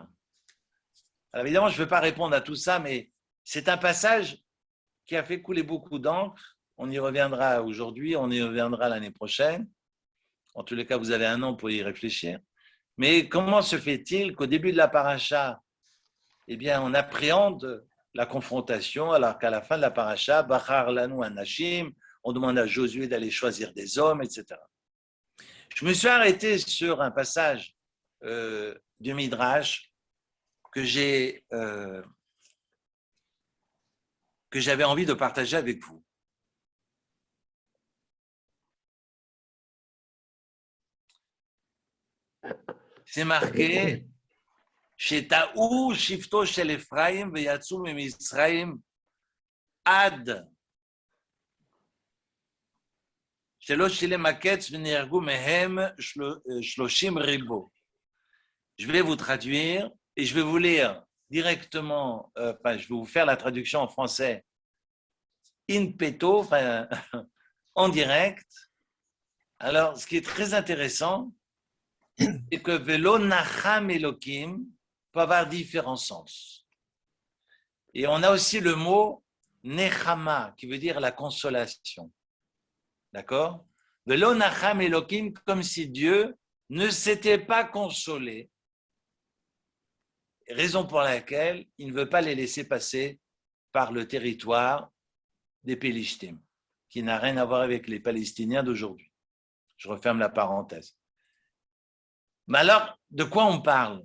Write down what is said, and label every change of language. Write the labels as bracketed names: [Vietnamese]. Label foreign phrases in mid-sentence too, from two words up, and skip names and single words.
[French] Alors évidemment, je ne veux pas répondre à tout ça, mais c'est un passage qui a fait couler beaucoup d'encre. On y reviendra aujourd'hui, on y reviendra l'année prochaine. En tous les cas, vous avez un an pour y réfléchir. Mais comment se fait-il qu'au début de la paracha, eh bien, on appréhende la confrontation, alors qu'à la fin de la paracha, [Hebrew] בחר לנו אנשים, [French] on demande à Josué d'aller choisir des hommes, etc. Je me suis arrêté sur un passage du Midrash que j'avais envie de partager avec vous. C'est marqué [Hebrew] שטעו שבטו של אפרים ויצאו ממצרים עד שלא שלם הקץ ונהרגו מהם שלשים רבוא. [French] Je vais vous traduire et je vais vous lire directement, je vais vous faire la traduction en français in petto, en direct. Alors, ce qui est très intéressant, c'est que [Hebrew] ולא נחם אלקים [French] peut avoir différents sens. Et on a aussi le mot nechama, qui veut dire la consolation. D'accord? [Hebrew] ולא נחם אלקים, [French] comme si Dieu ne s'était pas consolé. Raison pour laquelle il ne veut pas les laisser passer par le territoire des Pélishtim, qui n'a rien à voir avec les Palestiniens d'aujourd'hui. Je referme la parenthèse. Mais alors, de quoi on parle?